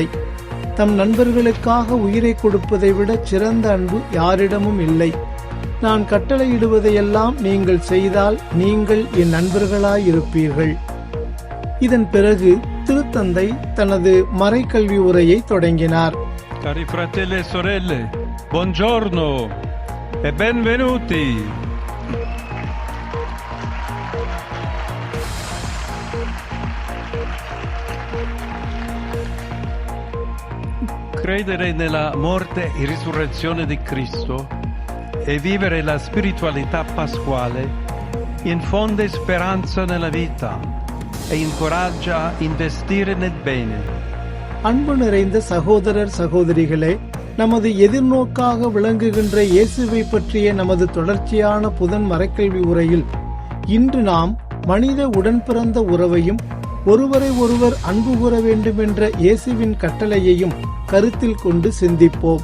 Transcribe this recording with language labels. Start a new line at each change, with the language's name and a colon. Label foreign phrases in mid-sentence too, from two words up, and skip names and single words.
Tamil: தம் நண்பர்களுக்காக உயிரை கொடுப்பதை விட சிறந்த அன்பு யாரிடமும் இல்லை. நான் கட்டளையிடுவதையெல்லாம் நீங்கள் செய்தால் நீங்கள் என் நண்பர்களாயிருப்பீர்கள். இதன் பிறகு திருத்தந்தை தனது மறைக்கல்வி உரையை தொடங்கினார்.
Italian: Cari fratelli e sorelle, buongiorno e benvenuti. Credere nella morte e risurrezione di Cristo e vivere la spiritualità pasquale infonde speranza nella vita e incoraggia a investire nel bene.
Tamil: அன்பு நிறைந்த சகோதரர் சகோதரிகளே, நமது எதிர்நோக்காக விளங்குகின்ற இயேசுவை பற்றிய நமது தொடர்ச்சியான புதன் மறைக்கல்வி உரையில் இன்று நாம் மனித உடன்பிறந்த உறவையும் ஒருவரை ஒருவர் அன்பு கூற வேண்டும் என்ற இயேசுவின் கட்டளையையும் கருத்தில் கொண்டு சிந்திப்போம்.